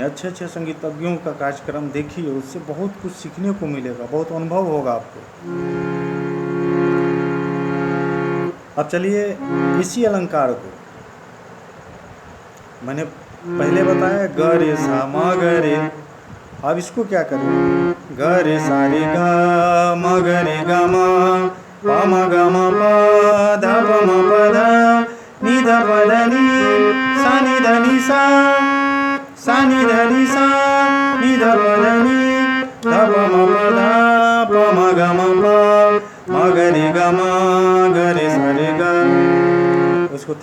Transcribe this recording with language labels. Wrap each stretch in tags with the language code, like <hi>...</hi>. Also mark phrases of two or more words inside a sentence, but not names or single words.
<hi>अच्छे अच्छे संगीतज्ञों का कार्यक्रम देखिए, उससे बहुत कुछ सीखने को मिलेगा, बहुत अनुभव होगा आपको। अब चलिए इसी अलंकार को मैंने पहले बताया, ग रे सा म ग रे। अब इसको क्या करें? ग रे सा रे ग म ग रे ग म प म ग म प ध प म प ध नी ध प ध नी सा नी ध नी सा सा नी ध नी सा नी ध प ध नी ध प म प ध प म ग म प म ग रे ग म ग रे सा रे ग।</hi>